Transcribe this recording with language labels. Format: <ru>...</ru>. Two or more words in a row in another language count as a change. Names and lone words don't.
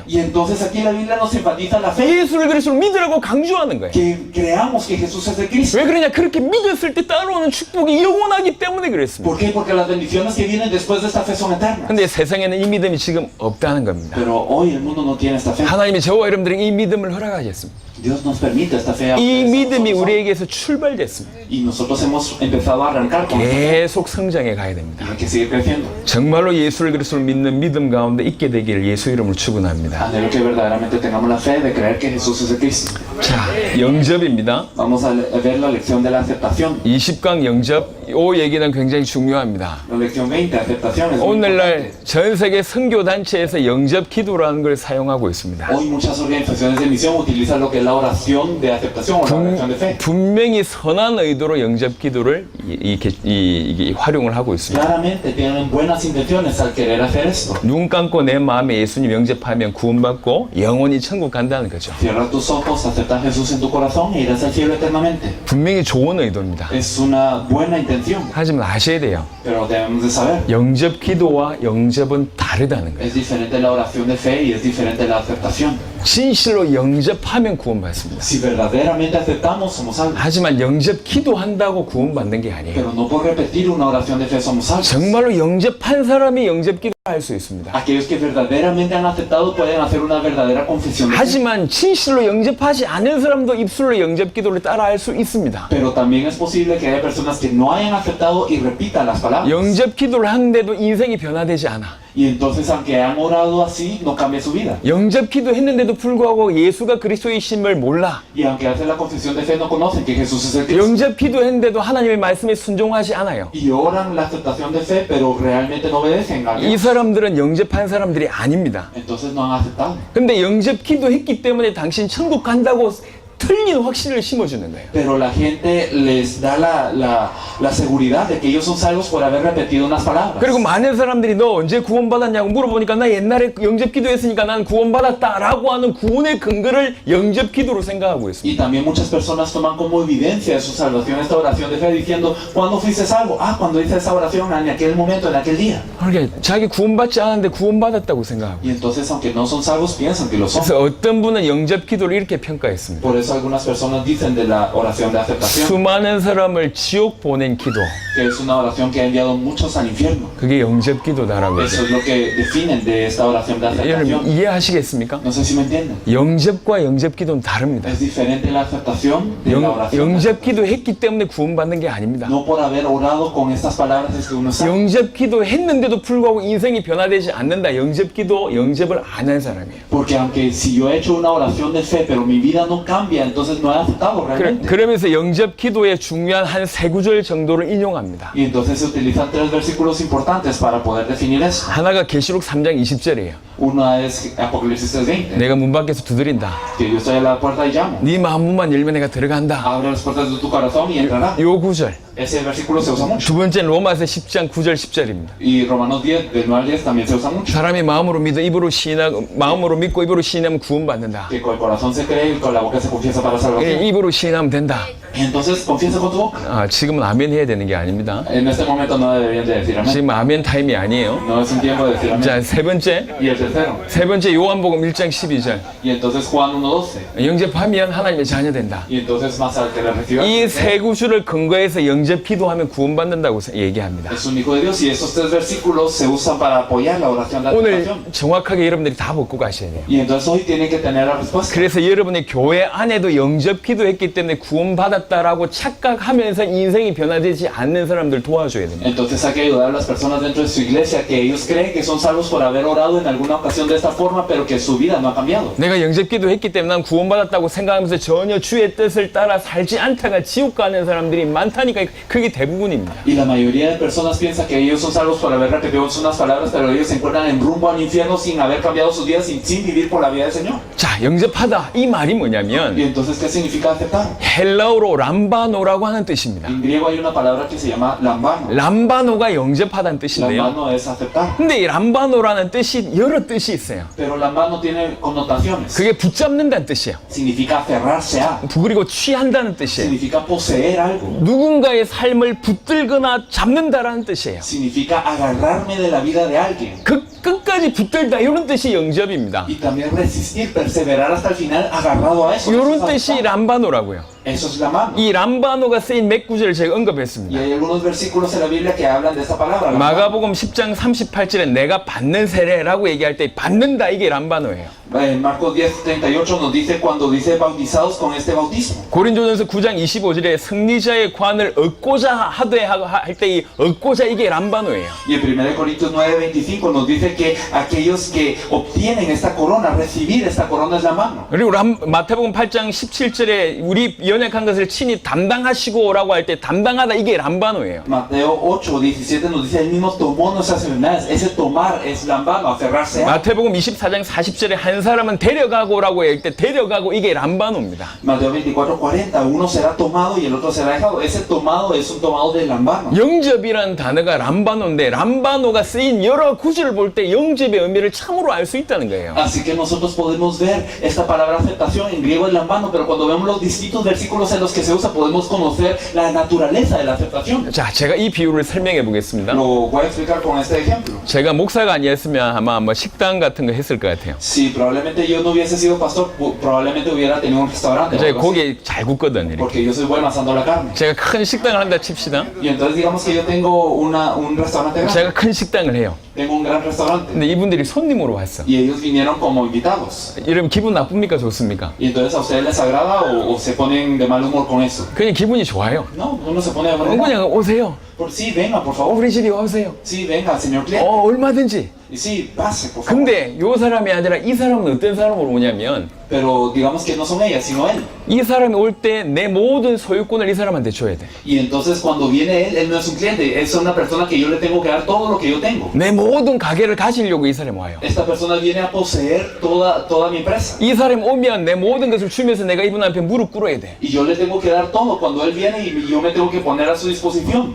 <es>Y entonces aquí la Biblia nos enfatiza la fe,</es> <ko>예수를 그리스도로 믿으라고 강조하는 거예요.</ko> <es>que creamos que Jesús es el Cristo.</es> <ko>왜 그러냐? 그렇게 믿었을 때 따라오는 축복이 영원하기 때문에 그랬습니다.</ko> <es>¿Por qué? Porque las bendiciones que vienen después de esta fe son eternas.</es> <ko>근데 세상에는 이 믿음이 지금 없다는 겁니다.</ko> <es>Pero hoy el mundo no tiene esta fe.</es> <ko>하나님이 저와 여러분들에게 이 믿음을 허락하셨습니다.</ko> <es>Dios nos permite esta fe. a</es> <ko>이</ko> <es>ustedes, a</es> <ko>믿음이</ko> <es>nosotros.</es> <ko>우리에게서 출발됐습니다.</ko> <es>Y nosotros hemos empezado a arrancar con esto.</es> <ko>계속 성장해 가야</ko> <es>Y</es> <ko>됩니다.</ko> <es>hay que seguir creciendo.</es> <ko>정말로 예수를 그리스도를 믿는 믿음 가운데 있게 되기를 예수 이름으로 축원합니다.</ko> <es>Anhelo que verdaderamente tengamos la fe de creer que Jesús es el Cristo.</es> <ko>자, 영접입니다.</ko> <es>Vamos a ver la lección de la aceptación.</es> <ko>20강 영접, 이 얘기는 굉장히 중요합니다.</ko> <es>La lección 20, aceptación. Es muy</es> <ko>오늘날</ko> <es>importante.</es> <ko>전 세계 선교 단체에서 영접 기도라는 걸 사용하고 있습니다.</ko> <es>Hoy muchas organizaciones de misión utilizan lo que es la oración de aceptación o la oración de fe.</es> <ko>분명히 선한 의도로 영접 기도를 이게 활용을 하고 있습니다.</ko> <es>Claramente tienen buenas intenciones al querer hacer esto.</es> <ko>눈 감고 내 마음에 예수님 영접하면 구원받고 영원히 천국 간다는 거죠.</ko> <es>Cierra tus ojos, acepta a Jesús en tu corazón e irás al cielo eternamente.</es> <ko>분명히 좋은 의도입니다.</ko> <es>Es una buena intención,</es> <ko>하지만 아셔야 돼요.</ko> <es>pero debemos de saber.</es> <ko>영접 기도와 영접은 다르다는 거예요.</ko> <es>Es diferente la oración de fe y es diferente la aceptación.</es> <ko>진실로 영접하면 구원받습니다.</ko> <es>Si verdaderamente aceptamos, somos salvos.</es> <ko>하지만 영접 기도한다고 구원받는 게 아니에요.</ko> <es>Pero no por repetir una oración de fe somos salvos.</es> <ko>정말로 영접한 사람이 영접 기도를 할 수 있습니다.</ko> <es>Aquellos que verdaderamente han aceptado pueden hacer una verdadera confesión de fe.</es> <ko>하지만 진실로 영접하지 않은 사람도 입술로 영접 기도를 따라할 수 있습니다.</ko> <es>Pero también es posible que haya personas que no hayan aceptado y repitan las palabras.</es> <ko>영접 기도를 하는데도 인생이 변화되지 않아.</ko> <es>Y entonces, aunque han orado así, no cambia su vida.</es> <ko>영접 기도했는데도 불구하고 예수가 그리스도이심을 몰라.</ko> <es>Y aunque hacen la confesión de fe, no conocen que Jesús es el Cristo.</es> <ko>영접 기도했는데도 하나님의 말씀에 순종하지 않아요.</ko> <es>Y oran la aceptación de fe, pero realmente no obedecen a</es> <ko>이</ko> <es>Dios.</es> <ko>사람들은 영접한 사람들이 아닙니다.</ko> <es>Entonces no han aceptado.</es> <ko>근데 영접 기도했기 때문에 당신 천국 간다고 틀린 확신을 심어주는 거예요.</ko> <es>Pero la gente les da la seguridad de que ellos son salvos por haber repetido unas palabras.</es> <ko>그리고 많은 사람들이 너 언제 구원받았냐고 물어보니까 나 옛날에 영접 기도했으니까 난 구원받았다라고 하는 구원의 근거를 영접 기도로 생각하고 있습니다.</ko> <es>Y también muchas personas toman como evidencia de su salvación esta oración de fe diciendo, ¿cuándo fuiste salvo? Ah, cuando hice esa oración en aquel momento, en aquel día.</es> <ko>그러니까 자기 구원받지 않았는데 구원받았다고 생각하고.</ko> <es>Y entonces, aunque no son salvos, piensan que lo son.</es> <ko>그래서 어떤 분은 영접 기도를 이렇게 평가했습니다.</ko> <es>Por eso algunas personas dicen de la oración de aceptación</es> <ko>수많은 사람을 지옥 보낸 기도.</ko> <es>que es una oración que ha enviado muchos al infierno.</es> <ko>그게 영접 기도다라고</ko> <es>Eso</es> <ko>해요.</ko> <es>es lo que definen de esta oración de</es> <ko>여러분</ko> <es>aceptación.</es> <ko>이해하시겠습니까?</ko> <es>No sé si me entienden.</es> <ko>영접과 영접 기도는 다릅니다.</ko> <es>Es diferente la aceptación de la oración.</es> <ko>영접 기도했기 때문에 구원받는 게 아닙니다.</ko> <es>No por haber orado con estas palabras es que uno es salvo.</es> <ko>영접 기도했는데도 불구하고 인생이 변화되지 않는다. 영접 기도, 영접을 안 한 사람이에요.</ko> <es>Porque aunque si yo he hecho una oración de fe, pero mi vida no cambia, entonces no he aceptado realmente.</es> <ko>그러면서 영접 기도의 중요한 한 세 구절 정도를 인용합니다.</ko> <es>Y entonces se utilizan tres versículos importantes para poder definir eso.</es> <ko>하나가 계시록 3장 20절이에요.</ko> <es>Una es Apocalipsis 3:20,</es> <ko>내가 문 밖에서 두드린다.</ko> <es>que yo estoy a la puerta y llamo.</es> <ko>네 마음문만 열면 내가 들어간다.</ko> <es>Abre las puertas de tu corazón y entrará.</es> <ko>요 구절.</ko> <es>Ese versículo se usa mucho.</es> <ko>두 번째는 로마서 10장 9절 10절입니다.</ko> <es>Y Romanos 10, del 9 al 10 también se usa mucho.</es> <ko>사람이 마음으로 믿고 입으로 시인하면 구원받는다.</ko> <es>Que con el corazón se cree y con la boca se confiesa para salvación.</es> <ko>입으로 시인하면 된다.</ko> <es>Y entonces confiesa con tu boca.</es> <ko>지금은 아멘 해야 되는 게 아닙니다.</ko> <es>En este momento no deberían de decir amén.</es> <ko>지금 아멘 타임이 아니에요.</ko> <es>No es un tiempo de decir amén.</es> <ko>자, 세 번째.</ko> <es>Y el tercero.</es> <ko>세 번째 요한복음 1장 12절.</ko> <es>Y entonces Juan 1:12.</es> <ko>영접하면 하나님의 자녀 된다.</ko> <es>Y entonces más al que le reciba</es> <ko>이 세 구절을 근거해서 영접 기도하면 구원받는다고 얘기합니다.</ko> <es>es un hijo de Dios. Y estos tres versículos se usan para apoyar la oración de</es> <ko>오늘</ko> <es>aceptación.</es> <ko>정확하게 여러분들이 다 먹고 가셔야 돼요.</ko> <es>Y entonces hoy tienen que tener la respuesta.</es> <ko>그래서 여러분의 교회 안에도 영접 기도했기 때문에 구원받았다라고 착각하면서 인생이 변화되지 않는 사람들 도와줘야 됩니다.</ko> <es>Entonces hay que ayudar a las personas dentro de su iglesia que ellos creen que son salvos por haber orado en alguna ocasión de esta forma, pero que su vida no ha cambiado.</es> <ko>내가 영접 기도했기 때문에 난 구원받았다고 생각하면서 전혀 주의 뜻을 따라 살지 않다가 지옥 가는 사람들이 많다니까 그게 대부분입니다.</ko> <es>Y la mayoría de personas piensa que ellos son salvos por haber repetido unas palabras, pero ellos se encuentran en rumbo al infierno sin haber cambiado sus vidas, sin vivir por la vida del Señor.</es> <ko>자, 자, 영접하다. 이 말이 뭐냐면</ko> <es>Y entonces, ¿qué significa aceptar?</es> <ko>헬라어로 람바노라고 하는 뜻입니다.</ko> <es>En griego hay una palabra que se llama lambano.</es> <ko>람바노가 영접하다는 뜻인데요.</ko> <es>Lambano es aceptar.</es> <ko>근데 이 람바노라는 뜻이 여러 뜻이 있어요.</ko> <es>Pero lambano tiene connotaciones.</es> <ko>그게 붙잡는다는 뜻이에요.</ko> <es>Significa aferrarse a.</es> <ko>그리고 취한다는 뜻이에요.</ko> <es>Significa poseer algo.</es> <ko>누군가의 삶을 붙들거나 잡는다라는 뜻이에요.</ko> <es>Significa agarrarme de la vida de alguien.</es> <ko>그 끝까지 붙들다 이런 뜻이 영접입니다.</ko> <es>Y también resistir, perseverar hasta el final agarrado a eso.</es> <ko>이런</ko> <es>Eso es</es> <ko>뜻이</ko> <es>aceptar.</es> <ko>람바노라고요.</ko> <es>Eso es la mano.</es> <ko>이 람바노가 쓰인 몇 구절을 제가</ko> <es>Y</es> <ko>언급했습니다.</ko> <es>hay algunos versículos en la Biblia que hablan de esta palabra. la mano.</es> <ko>마가복음 10장 38절에 내가 받는 세례라고 얘기할 때 받는다 이게 람바노예요.</ko> <es>En Marcos 10:38 nos dice cuando dice bautizados con este bautismo.</es> <ko>고린도전서 9장 25절에 승리자의 관을 얻고자 하되 할 때 이 얻고자 이게 람바노예요.</ko> <es>Y en 1 Corintios 9:25 nos dice que aquellos que obtienen esta corona, recibir esta corona es la mano.</es> <ko>그리고 마태복음 8장 17절에 우리 연약한 것을 친히 담당하시고라고 할 때 담당하다 이게 람바노예요.</ko> <es>Mateo 8:17 nos dice, él mismo tomó nuestras enfermedades. Ese tomar es lambano, aferrarse a.</es> <ko>마태복음 24장 40절에 한 사람은 데려가고라고 할 때 데려가고 이게 람바노입니다.</ko> <es>Mateo 24:40, uno será tomado y el otro será dejado. Ese tomado es un tomado de lambano.</es> <ko>영접이라는 단어가 람바노인데 람바노가 쓰인 여러 구절을 볼 때 영접의 의미를 참으로 알 수 있다는 거예요.</ko> <es>Así que nosotros podemos ver esta palabra aceptación en griego es lambano, pero cuando vemos los distintos versículos en los que se usa podemos conocer la naturaleza de la aceptación.</es> <ko>자, 제가 이 비유를 설명해 보겠습니다.</ko> <es>Lo voy a explicar con este ejemplo.</es> <ko>제가 목사가 아니었으면 아마 뭐 식당 같은 거 했을 것 같아요.</ko> <es>Si probablemente yo no hubiese sido pastor, probablemente hubiera tenido un restaurante. o</es> <ko>제가</ko> <es>algo así,</es> <ko>고기 잘 굽거든요. 이렇게.</ko> <es>porque yo soy bueno asando la carne.</es> <ko>제가 큰 식당을 한다 칩시다.</ko> <es>Y entonces digamos que yo tengo un restaurante grande.</es> <ko>제가 큰 식당을 해요.</ko> <es>Tengo un gran restaurante.</es> <ko>근데 이분들이 손님으로 왔어.</ko> <es>Y ellos vinieron como invitados.</es> <ko>이러면 기분 나쁩니까? 좋습니까?</ko> <es>Y entonces a ustedes les agrada o se ponen de mal humor con eso.</es> <ko>그냥 기분이 좋아요.</ko> <es>No, uno se pone de mal humor.</es> <ko>그냥 오세요.</ko> <es>Sí, venga, por favor.</es> <ko>우리 집에 오세요.</ko> <es>Sí, venga, señor cliente.</es> <ko>얼마든지.</ko> <es>Y sí, pase, por favor.</es> <ko>근데 요 사람이 아니라 이 사람은 어떤 사람으로 오냐면</ko> <es>Pero digamos que no son ellas, sino él.</es> <ko>이 사람이 올 때 내 모든 소유권을 이 사람한테 줘야 돼.</ko> <es>Y entonces cuando viene él no es un cliente, es una persona que yo le tengo que dar todo lo que yo tengo.</es> <ko>내 모든 가게를 가지려고 이 사람이 와요.</ko> <es>Esta persona viene a poseer toda mi empresa.</es> <ko>이 사람이 오면 내 모든 것을 주면서 내가 이분 앞에 무릎 꿇어야 돼.</ko> <es>Y yo le tengo que dar todo cuando él viene y yo me tengo que poner a su disposición.</es>